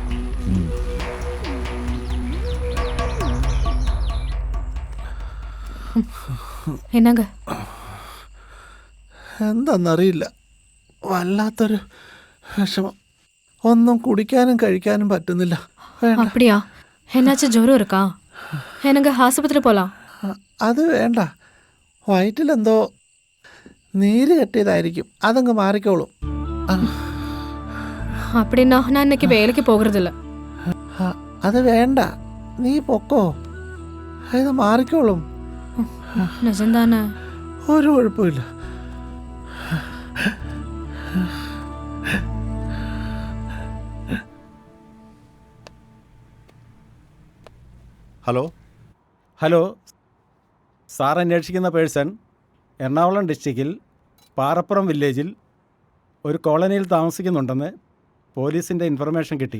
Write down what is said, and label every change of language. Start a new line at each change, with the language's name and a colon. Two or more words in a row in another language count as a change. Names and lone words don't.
Tamil: എന്നാങ്ക
Malayalam: എന്താന്നറിയില്ല, വല്ലാത്തൊരു വിഷമം. ഒന്നും കുടിക്കാനും കഴിക്കാനും പറ്റുന്നില്ല.
Tamil: அப்படியா? என்னாச்சும் ஜுரம் இருக்கா? எனக்கு ஆஸ்பத்திரி போலாம்.
Malayalam: അത് വേണ്ട, വയറ്റിലെന്തോ നീര് കെട്ടിയതായിരിക്കും, അതങ്ങ് മാറിക്കോളും.
Tamil: அப்படின்னா நான் இன்னைக்கு வேலைக்கு போகிறதில்ல.
Malayalam: അത് വേണ്ട, നീ പൊക്കോ, ഇത് മാറിക്കോളും.
Tamil: നിജംതാനെ?
Malayalam: ഒരു കുഴപ്പമില്ല.
English: hello hello sir
Malayalam: അന്വേഷിക്കുന്ന
English: person Ernakulam district-ൽ
Malayalam: പാറപ്പുറം വില്ലേജിൽ ഒരു കോളനിയിൽ താമസിക്കുന്നുണ്ടെന്ന് പോലീസിൻ്റെ ഇൻഫർമേഷൻ കിട്ടി.